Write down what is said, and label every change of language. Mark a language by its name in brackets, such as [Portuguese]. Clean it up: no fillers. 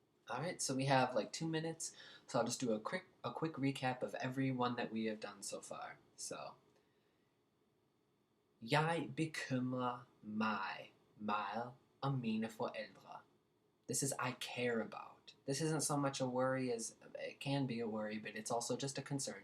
[English] Alright, so we have like 2 minutes, so I'll just do a quick recap of every one that we have done so far. [Danish] So, jeg bekymrer mig meget om mine forældre. [English] This is I care about. This isn't so much a worry as it can be a worry, but it's also just a concern.